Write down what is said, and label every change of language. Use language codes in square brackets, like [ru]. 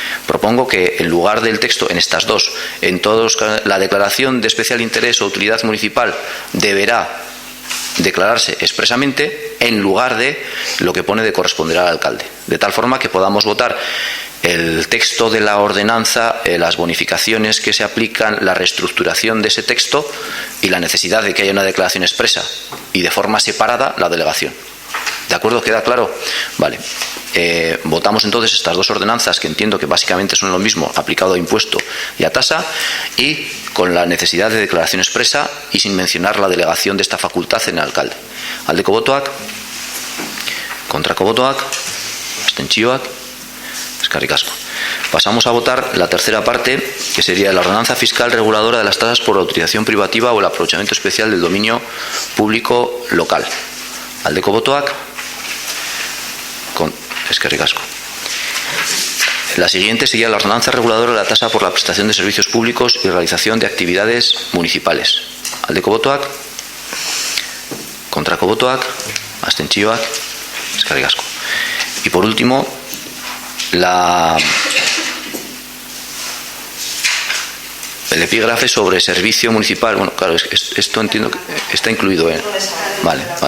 [es] Propongo que en lugar del texto, en estas dos, en todos, la declaración de especial interés o utilidad municipal deberá declararse expresamente, en lugar de lo que pone de corresponder al alcalde, de tal forma que podamos votar el texto de la ordenanza, las bonificaciones que se aplican, la reestructuración de ese texto y la necesidad de que haya una declaración expresa y de forma separada la delegación. ¿De acuerdo? ¿Queda claro? Vale. Votamos entonces estas dos ordenanzas, que entiendo que básicamente son lo mismo, aplicado a impuesto y a tasa, y con la necesidad de declaración expresa y sin mencionar la delegación de esta facultad en el alcalde. [eu] Aldeko botoak, kontrako botoak, abstentzioak, eskerrik asko. [es] Pasamos a votar la tercera parte, que sería la ordenanza fiscal reguladora de las tasas por la utilización privativa o el aprovechamiento especial del dominio público local. [eu] Aldeko botoak, eskerrik asko. [es] La siguiente sería la ordenanza reguladora de la tasa por la prestación de servicios públicos y realización de actividades municipales. [eu] Aldeko botoak, kontrako botoak, abstentzioak, eskerrik asko. [es] Y por último, el epígrafe sobre servicio municipal. Bueno, claro, esto entiendo que está incluido en. Vale.